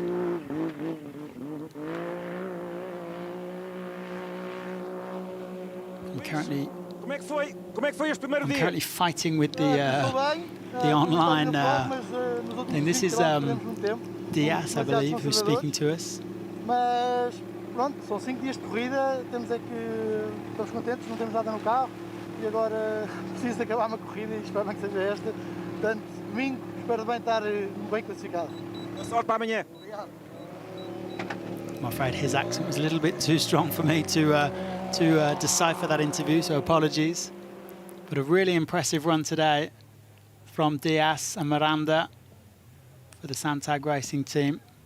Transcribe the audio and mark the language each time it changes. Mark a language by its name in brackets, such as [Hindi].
[English] I'm currently fighting with the online thing. This is Diaz, I believe, who's speaking to us. [Portuguese] Mas pronto, são 5 dias de corrida, estamos estamos contentes, não temos nada no carro e agora preciso de acabar uma corrida e espero bem que seja esta. Portanto, domingo, espero bem estar bem classificado. Boa sorte para amanhã. Obrigado. [English] I'm afraid his accent was a little bit too strong for me to decipher that interview, so apologies. But a really impressive run today from Diaz and Miranda for the Santag Racing team.